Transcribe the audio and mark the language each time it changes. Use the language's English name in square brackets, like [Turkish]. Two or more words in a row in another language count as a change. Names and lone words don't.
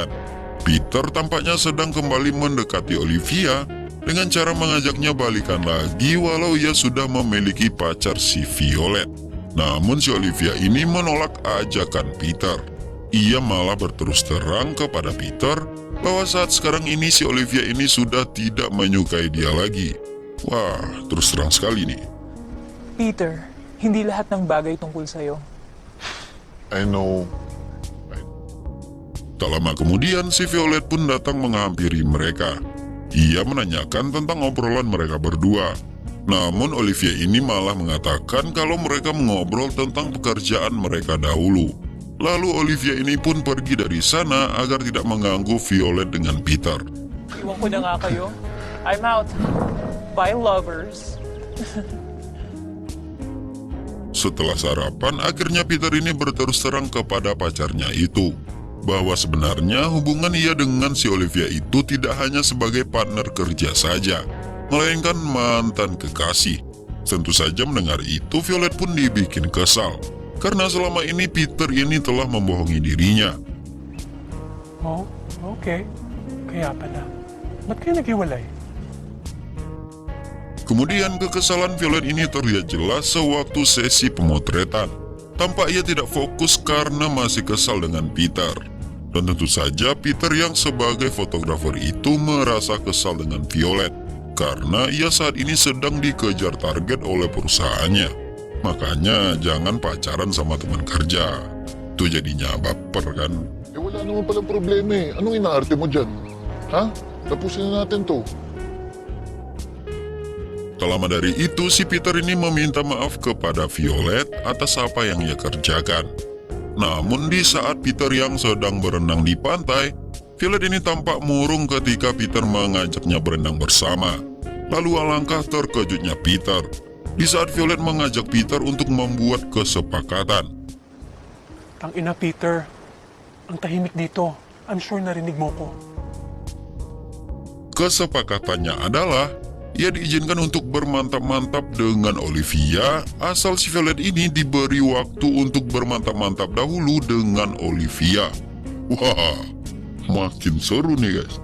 [Indonesian] Peter tampaknya sedang kembali mendekati Olivia dengan cara mengajaknya balikan lagi walau ia sudah memiliki pacar si Violet. Namun si Olivia ini menolak ajakan Peter. Ia malah berterus terang kepada Peter bahwa saat sekarang ini si Olivia ini sudah tidak menyukai dia lagi. Wah, terus terang sekali nih. [Filipino] Peter, hindi lahat ng bagay tungkol sa'yo. [English] I know. [Indonesian] Tak lama kemudian, si Violet pun datang menghampiri mereka. Ia menanyakan tentang obrolan mereka berdua. Namun Olivia ini malah mengatakan kalau mereka mengobrol tentang pekerjaan mereka dahulu. Lalu Olivia ini pun pergi dari sana agar tidak mengganggu Violet dengan Peter. [Filipino] Iwan ko na nga kayo. [English] I'm out. Bye, lovers. [Indonesian] Setelah sarapan, akhirnya Peter ini berterus terang kepada pacarnya itu bahwa sebenarnya hubungan ia dengan si Olivia itu tidak hanya sebagai partner kerja saja, melainkan mantan kekasih. Tentu saja mendengar itu, Violet pun dibikin kesal karena selama ini Peter ini telah membohongi dirinya. [Filipino] Oh, okay. Kaya pala. Ba't kayo naghiwalay? [Indonesian] Kemudian kekesalan Violet ini terlihat jelas sewaktu sesi pemotretan. Tampak ia tidak fokus karena masih kesal dengan Peter. Dan tentu saja Peter yang sebagai fotografer itu merasa kesal dengan Violet karena ia saat ini sedang dikejar target oleh perusahaannya. Makanya jangan pacaran sama teman kerja. Itu jadinya baper kan? [Filipino] Wala naman palang problema eh. Anong inaarte mo dyan? Ha? Tapusin na natin to. [Indonesian] Tak lama dari itu, si Peter ini meminta maaf kepada Violet atas apa yang ia kerjakan. Namun di saat Peter yang sedang berenang di pantai, Violet ini tampak murung ketika Peter mengajaknya berenang bersama. Lalu alangkah terkejutnya Peter di saat Violet mengajak Peter untuk membuat kesepakatan. [Filipino] Ang ina, Peter. Ang tahimik dito. [English] I'm sure [Filipino] narinig mo ko. [Indonesian] Kesepakatannya adalah ia diizinkan untuk bermantap-mantap dengan Olivia asal si Violet ini diberi waktu untuk bermantap-mantap dahulu dengan Olivia. Wah, makin seru nih guys.